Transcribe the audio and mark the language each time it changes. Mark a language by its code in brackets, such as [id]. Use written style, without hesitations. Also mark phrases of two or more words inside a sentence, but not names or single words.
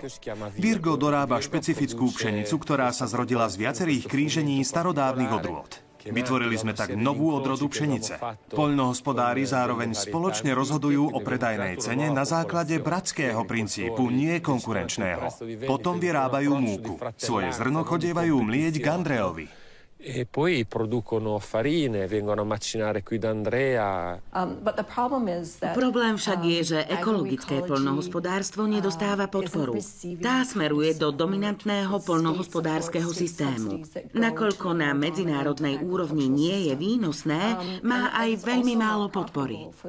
[sk] Virgo dorába špecifickú pšenicu, ktorá sa zrodila z viacerých krížení starodávnych odrôd. Vytvorili sme tak novú odrodu pšenice. Poľnohospodári zároveň spoločne rozhodujú o predajnej cene na základe bratského princípu, nie konkurenčného. Potom vyrábajú múku. Svoje zrno chodievajú mlieť k Andreovi. [it] E poi producono farine, vengono a macinare qui da Andrea. [sk] Problém však je, že ekologické poľnohospodárstvo nedostáva podporu. Tá smeruje do dominantného poľnohospodárskeho systému. Nakoľko na medzinárodnej úrovni nie je výnosné, má aj veľmi málo podpory.